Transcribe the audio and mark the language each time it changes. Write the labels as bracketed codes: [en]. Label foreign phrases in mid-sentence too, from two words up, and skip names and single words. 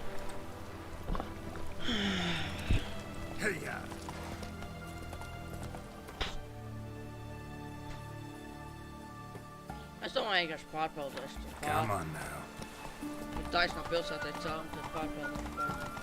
[en] Hey, yeah. [lv] Es domāju, vienkārši pārpeldēšu tur pār. [en] Come on now. [lv] Ja taisno pilsētai cauri, tad pārpeldēšu pār.